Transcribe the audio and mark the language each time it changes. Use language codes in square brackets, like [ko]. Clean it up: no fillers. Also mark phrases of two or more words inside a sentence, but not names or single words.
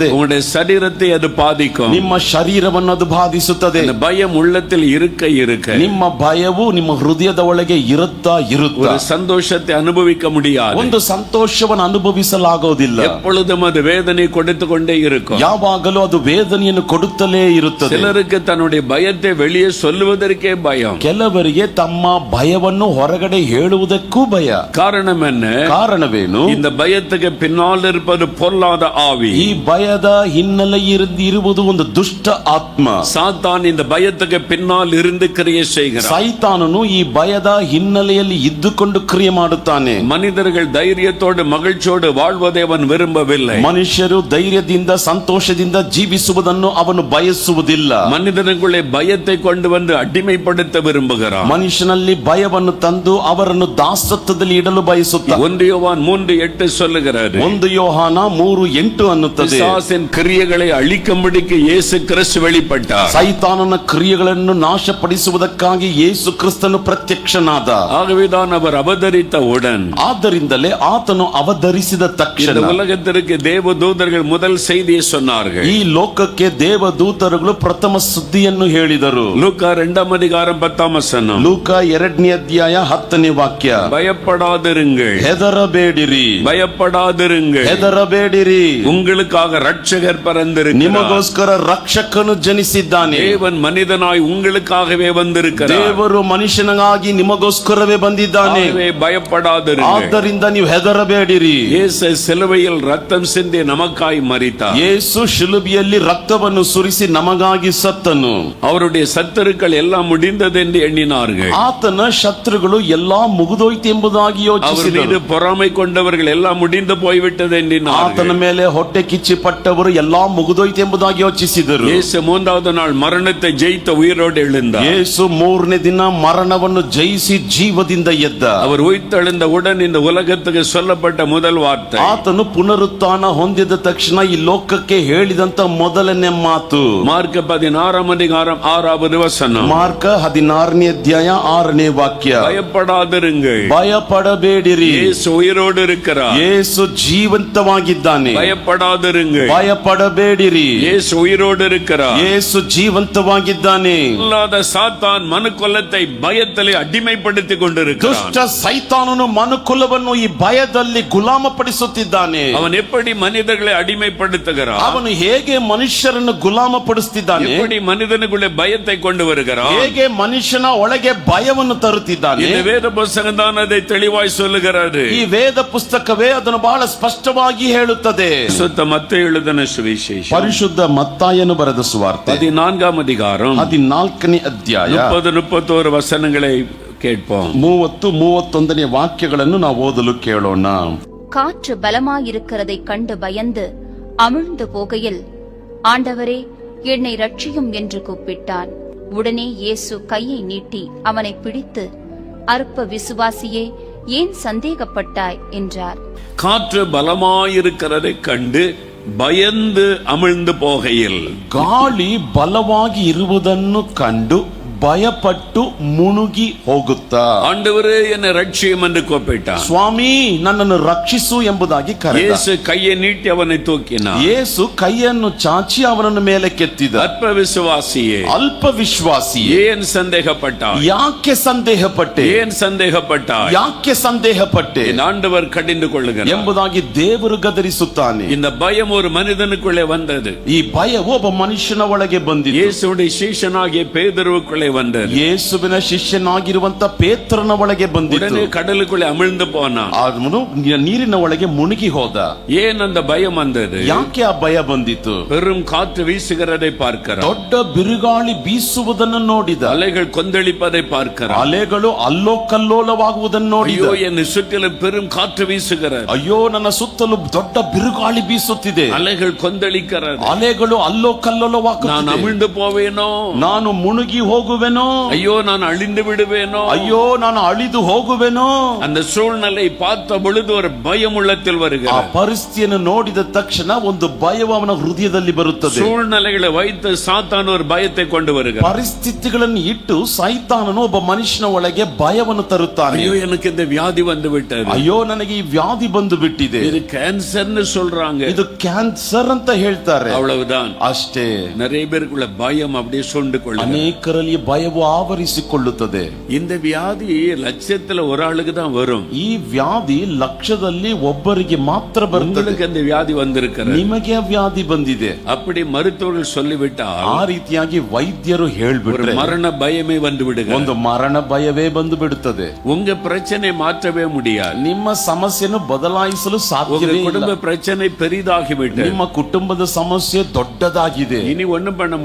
[ta] உங்களுடைய சரீரத்தை அது பாதிக்கும். [kn] ನಿಮ್ಮ ಶರೀರವನ್ನು ಅದು ಬಾಧಿಸುತ್ತದೆ. [ta] அந்த பயம் உள்ளத்தில் இருக்க இருக்க [kn] ನಿಮ್ಮ ಭಯವು ನಿಮ್ಮ ಹೃದಯದ ಒಳಗೆ ಇರುತ್ತಾ [ta] ஒரு சந்தோஷத்தை அனுபவிக்க முடியாது. [kn] ಒಂದು ಸಂತೋಷವನ್ನು ಅನುಭವಿಸಲಾಗುವುದಿಲ್ಲ. [ta] எப்பொழுதும் அது வேதனை கொடுத்து கொண்டே இருக்கும். [kn] ಯಾವಾಗಲೂ ಅದು ವೇದನೆಯನ್ನು ಕೊಡುತ್ತಲೇ ಇರುತ್ತದೆ. [ta] சிலருக்கு தன்னுடைய பயத்தை வெளியே சொல்லுவதற்கே பயம். [kn] ಕೆಲವರಿಗೆ ತಮ್ಮ ಭಯವನ್ನು ಹೊರಗಡೆ ಹೇಳುವುದಕ್ಕೂ ಭಯ. [ta] காரணம் என்ன? [kn] ಕಾರಣವೇನು? [ta] இந்த பயத்துக்கு பயத்துக்கு பின்னால் இருப்பது பொல்லாத ஆவி. [kn] ಈ ಭಯದ ಹಿನ್ನೆಲೆ ಇರುವುದು ಒಂದು ದುಷ್ಟ ಆತ್ಮ. [ta] சாத்தான் இந்த பயத்துக்கு பின்னால் இருந்து கிரியை செய்கிறான். [kn] ಸೈತಾನನು ಈ ಭಯದ ಹಿನ್ನೆಲೆಯಲ್ಲಿ ಇದ್ದುಕೊಂಡು ಕ್ರಿಯೆ ಮಾಡುತ್ತಾನೆ. [ta] மனிதர்கள் தைரியத்தோடு மகிழ்ச்சியோடு வாழ்வதை அவன் விரும்பவில்லை. [kn] ಮನುಷ್ಯರು ಧೈರ್ಯದಿಂದ ಸಂತೋಷದಿಂದ ಜೀವಿಸುವುದನ್ನು ಅವನು ಬಯಸುವುದಿಲ್ಲ. [ta] மனிதனுக்குள்ளே பயத்தை கொண்டு வந்து அடிமைப்படுத்த விரும்புகிறான். [kn] ಮನುಷ್ಯನಲ್ಲಿ ಭಯವನ್ನು ತಂದು ಅವರನ್ನು ದಾಸತ್ವದಲ್ಲಿ ಇಡಲು ಬಯಸುತ್ತಾನೆ. [ta] 1 யோவான் 3:8 சொல்லுகிறாரு. [kn] 1 ಯೋಹಾನ 3:8 ಅನ್ನುತ್ತದೆ. [ta] பிசாசின் கிரியைகளை அழிக்கும்படிக்கு இயேசு கிறிஸ்து வெளிப்பட்டார். [kn] ಸೈತಾನನ ಕ್ರಿಯೆಗಳನ್ನು ನಾಶಪಡಿಸುವುದಕ್ಕಾಗಿ ಯೇಸು ಕ್ರಿಸ್ತನು ಪ್ರತ್ಯಕ್ಷನಾದ. [ta] ஆகவேதான் அவர் அவதரித்தவுடன், [kn] ಆದ್ದರಿಂದಲೇ ಆತನು ಅವತರಿಸಿದ ತಕ್ಷಣ [ta] இந்த உலகத்திற்கு தேவதூதர்கள் முதல் செய்தியை சொன்னார்கள். [kn] ಈ ಲೋಕಕ್ಕೆ ದೇವದೂತರುಗಳು ಪ್ರಥಮ ಸುದ್ದಿಯನ್ನು ಹೇಳಿದರು. [ta] லூக்கா 2:10. [kn] ಲೂಕ 2ನೇ ಅಧ್ಯಾಯ 10ನೇ ವಾಕ್ಯ. [ta] பயப்படாதிருங்கள், [kn] ಹೆದರಬೇಡಿರಿ, [ta] பயப்படாதிருங்கள், [kn] ಹೆದರಬೇಡಿರಿ, [ta] உங்களுக்காக ரட்சகர் பிறந்திருக்கிறார். [kn] ನಿಮಗೋಸ್ಕರ ರಕ್ಷಕನು ಜನಿಸಿದ್ದಾನೆ. [ta] தேவன் மனிதனாய் உங்களுக்காகவே வந்திருக்கிறார். [kn] ದೇವರು ಮನುಷ್ಯನಾಗಿ ನಿಮಗೋಸ್ಕರವೇ ಬಂದಿದ್ದಾನೆ. [ta] ஆகவே பயப்படாதிருங்கள். [kn] ಆದ್ದರಿಂದ ನೀವು ಹೆದರಬೇಡಿರಿ. [ta] இயேசு சிலுவையில் ரத்தம் சிந்தி நமக்காய் மரித்தார். [kn] ಯೇಸು ಶಿಲುಬೆಯಲ್ಲಿ ರಕ್ತವನ್ನು ಸುರಿಸಿ ನಮಗಾಗಿ ಸತ್ತನು. [ta] அவருடைய சத்துருக்கள் எல்லாம் முடிந்தது என்று எண்ணினார்கள். [kn] ಆತನ ಶತ್ರುಗಳು ಎಲ್ಲಾ ಮುಗಿದೋಯ್ತು ಎಂಬುದಾಗಿ [ta] அவர் [kn] ಯೋಚಿಸಿದರು. [ta] மீது பொறாமை கொண்டவர்கள் எல்லாம் முடிந்து போய்விட்டது [kn] ಆತನ [ta] எண்ணினார்கள். [kn] ಮೇಲೆ ಹೊಟ್ಟೆ ಕಿಚ್ಚಿ ಪಟ್ಟವರು ಎಲ್ಲಾ ಮುಗಿದೋಯ್ತು ಎಂಬುದಾಗಿ ಯೋಚಿಸಿದರು. [ta] இயேசு 3வது நாள் மரணத்தை ஜெயித்த உயிரோடு எழுந்தார். [kn] ಯೇಸು 3ನೇ ದಿನ ಮರಣವನ್ನು ಜಯಿಸಿ ಜೀವದಿಂದ ಎದ್ದ. [ta] அவர் உயிர்த்தெழுந்த உடன் இந்த உலகத்துக்கு சொல்லப்பட்ட முதல் வார்த்தை, [kn] ಆತನು ಪುನರುತ್ಥಾನ ಹೊಂದಿದ ತಕ್ಷಣ ಈ ಲೋಕಕ್ಕೆ ಹೇಳಿದಂತ ಮೊದಲನೇ ಮಾತು [ta] மார்க் 16:6. [kn] ಮಾರ್ಕ 16ನೇ ಅಧ್ಯಾಯ 6ನೇ ವಾಕ್ಯ. [ta] பயப்படாதிருங்கள், [kn] ಭಯಪಡಬೇಡಿರಿ, [ta] இயேசு உயிரோடு இருக்கிறார். [kn] ಯೇಸು ಜೀವಂತವಾಗಿದ್ದಾನೆ. [ta] பயப்படாதிருங்கள், [kn] ಭಯಪಡಬೇಡಿರಿ, [ta] இயேசு உயிரோடு இருக்கிறார். [kn] ಯೇಸು ಜೀವಂತವಾಗಿದ್ದಾನೆ. [ta] இல்லாத சாத்தான் மனுக்குலத்தை பயத்திலே அடிமைப்படுத்தி கொண்டிருக்கிறான். [kn] ದುಷ್ಟ ಸೈತಾನನು ಮನುಕುಲವನ್ನು ಈ ಭಯದಲ್ಲಿ ಗುಲಾಮಪಡಿಸುತ್ತಿದ್ದಾನೆ. [ta] அவன் எப்படி மனிதர்களை அடிமைப்படுத்துகிறான்? [kn] ಅವನು ಹೇಗೆ ಮನುಷ್ಯರನ್ನು ಗುಲಾಮಪಡಿಸುತ್ತಿದ್ದಾನೆ? [ta] எப்படி மனிதனுக்குள்ளே பயத்தை கொண்டு வருகிறான்? [kn] ಹೇಗೆ ಮನುಷ್ಯನ ಒಳಗೆ ಭಯವನ್ನು ತರುತ್ತಿದ್ದಾನೆ? [ta] இந்த வேத புத்தகம் தான் அதை தெளிவாய் சொல்லுகிறது. [kn] ಈ ವೇದ ಪುಸ್ತಕವೇ ಅದನ್ನು ಬಹಳ ಸ್ಪಷ್ಟವಾಗಿ ಹೇಳುತ್ತದೆ. [ta] சுத்த மத்தேயு எழுதின சுவிசேஷம் [kn] ಪರಿಶುದ್ಧ ಮತ್ತಾಯನು ಬರೆದ ಸುವಾರ್ತೆ [ta] 14ாம் அதிகாரம் [kn] 14ನೇ ಅಧ್ಯಾಯ [ta] 30-31 வசனங்களை கேட்போம். [kn] 30-31ನೇ ವಾಕ್ಯಗಳನ್ನು ನಾವು ಓದಲು ಕೇಳೋಣ. [ta] காற்று பலமாயிருக்கிறதைக் கண்டு பயந்து அமிழ்ந்து போகையில், ஆண்டவரே என்னை ரட்சியும் என்று கூப்பிட்டான். உடனே இயேசு கையை நீட்டி அவனை பிடித்து, அற்ப விசுவாசியே, ஏன் சந்தேகப்பட்டாய் என்றார். காற்று பலமாயிருக்கிறதை கண்டு பயந்து அமிழ்ந்து போகையில், [kn] ಗಾಳಿ ಬಲವಾಗಿ ಇರುವುದನ್ನು ಕಂಡು ಭಯಪಟ್ಟು ಮುಳುಗಿ ಹೋಗುತ್ತಾ, [ta] ஆண்டவரே என்னை ரட்சியும் என்று கூப்பிட்டான். [kn] ಸ್ವಾಮಿ ನನ್ನನ್ನು ರಕ್ಷಿಸು ಎಂಬುದಾಗಿ ಕರೆದ. [ta] இயேசு கையை நீட்டி அவனை தூக்கினார். [kn] ಯೇಸು ಕೈಯನ್ನು ಚಾಚಿ ಅವನನ್ನು ಮೇಲೆ ಕೆತ್ತಿದ. [ta] அற்ப விசுவாசியே, [kn] ಅಲ್ಪ ವಿಶ್ವಾಸಿ, [ta] ஏன் சந்தேகப்பட்டாய்? [kn] ಯಾಕೆ ಸಂದೇಹಪಟ್ಟೆ? [ta] ஏன் சந்தேகப்பட்டாய்? [kn] ಯಾಕೆ ಸಂದೇಹಪಟ್ಟೆ [ta] என் ஆண்டவர் கடிந்து கொள்ளுகிறார் [kn] ಎಂಬುದಾಗಿ ದೇವರು ಗದರಿಸುತ್ತಾನೆ. [ta] இந்த பயம் ஒரு மனிதனுக்குள்ளே வந்தது. [kn] ಈ ಭಯವು ಒಬ್ಬ ಮನುಷ್ಯನ ಒಳಗೆ ಬಂದಿತು. [ta] இயேசுவுடைய சீஷனாகிய பேதுருவுக்குள்ளே வந்தது. [kn] ಯೇಸುವಿನ ಶಿಷ್ಯನಾಗಿರುವಂತ ಪೇತ್ರನ ಒಳಗೆ ಬಂದಿತು. [ta] உடனே கடலுக்குள்ளே அமிழ்ந்து போனான். [kn] ಅವನು ನೀರಿನ ಒಳಗೆ ಮುಳುಗಿ ಹೋದ. [ta] ஏன் அந்த பயம் வந்தது? [kn] ಯಾಕೆ ಆ ಭಯ ಬಂದಿತು? [ta] பெரும் காற்று வீசுகிறதை பார்க்கிறான். [kn] ದೊಡ್ಡ ಬಿರುಗಾಳಿ ಬೀಸುವುದನ್ನು ನೋಡಿದ. [ta] அலைகள் கொந்தளிப்பதை பார்க்கிறான். [kn] ಅಲೆಗಳು ಅಲ್ಲೋ ಕಲ್ಲೋಲವಾಗುವುದನ್ನು ನೋಡಿದ. [ta] ஐயோ, என்னை சுற்றிலும் பெரும் காற்று வீசுகிறது. [kn] ಅಯ್ಯೋ, ನನ್ನ ಸುತ್ತಲೂ ದೊಡ್ಡ ಬಿರುಗಾಳಿ ಬೀಸುತ್ತಿದೆ. [ta] அலைகள் கொந்தளிக்கிறது. [kn] ಅಲೆಗಳು ಅಲ್ಲೋ [ta] நான் [kn] ಕಲ್ಲೋಲವಾಗುತ್ತಿದೆ. [ta] அமிழ்ந்து போவேனோ? [kn] ನಾನು ಮುಳುಗಿ ಹೋಗುವೆನೋ? [ta] ஐயோ, நான் அழிந்து விடுவேனோ? [kn] ಅಯ್ಯೋ, ನಾನು ಅಳಿದು ಹೋಗುವೆನೋ? [ta] அந்த சூழ்நிலை பார்த்த பொழுது ஒரு பயம் உள்ளத்தில் [kn] ಆ [ta] வருகிறது. [kn] ಪರಿಸ್ಥಿತಿಯನ್ನು ನೋಡಿದ ತಕ್ಷಣ ಒಂದು ಭಯವು ಅವನ ಹೃದಯದಲ್ಲಿ ಬರುತ್ತದೆ. [ta] சூழ்நிலைகளை வைத்து சாத்தான் ஒரு பயத்தை கொண்டு வருகிறார். [kn] ಪರಿಸ್ಥಿತಿಗಳನ್ನು ಇಟ್ಟು ಸೈತಾನನು ಒಬ್ಬ ಮನುಷ್ಯನ ಒಳಗೆ ಭಯವನ್ನು ತರುತ್ತಾನೆ. [ta] ஐயோ, எனக்கு இந்த வியாதி வந்து விட்டது. [kn] ಅಯ್ಯೋ, ನನಗೆ ಈ ವ್ಯಾಧಿ ಬಂದು ಬಿಟ್ಟಿದೆ. [ta] இது கேன்சர்னு சொல்றாங்க. [kn] ಇದು ಕ್ಯಾನ್ಸರ್ ಅಂತ ಹೇಳ್ತಾರೆ. [ta] அவ்வளவுதான். [kn] ಅಷ್ಟೇ. [ta] நிறைய பேருக்குள்ள பயம் அப்படியே சுண்டு கொள்ளும். [kn] ಅನೇಕರಲ್ಲಿ ಭಯವು ಆವರಿಸಿಕೊಳ್ಳುತ್ತದೆ. [ta] இந்த வியாதி லட்சத்துல ஒரு ஆளுக்கு தான் வரும். [kn] ಈ ವ್ಯಾಧಿ ಲಕ್ಷದಲ್ಲಿ ಒಬ್ಬರಿಗೆ ಮಾತ್ರ ಬರ್ತದೆ. [ta] உங்களுக்கு அந்த வியாதி வந்திருக்கிறது, [kn] ನಿಮಗೆ ಆ ವ್ಯಾಧಿ ಬಂದಿದೆ. [ta] அப்படி மருத்துவர்கள் சொல்லிவிட்டால் [kn] ಆ ರೀತಿಯಾಗಿ ವೈದ್ಯರು [ta] ஒரு [kn] ಹೇಳ್ಬಿಟ್ರೆ [ta] மரண பயமே வந்து விடுகிறது. [kn] ಒಂದು ಮರಣ ಭಯವೇ ಬಂದು ಬಿಡುತ್ತದೆ. [ta] உங்க பிரச்சனை மாற்றவே முடியாது. [kn] ನಿಮ್ಮ ಸಮಸ್ಯೆಯನ್ನು ಬದಲಾಯಿಸಲು [ta] உங்க [kn] ಸಾಧ್ಯವೇ ಇಲ್ಲ. [ta] குடும்ப பிரச்சனை பெரிதாகிவிட்டது. [kn] ನಿಮ್ಮ ಕುಟುಂಬದ ಸಮಸ್ಯೆ ದೊಡ್ಡದಾಗಿದೆ. [ta] இனி ஒண்ணும் பண்ண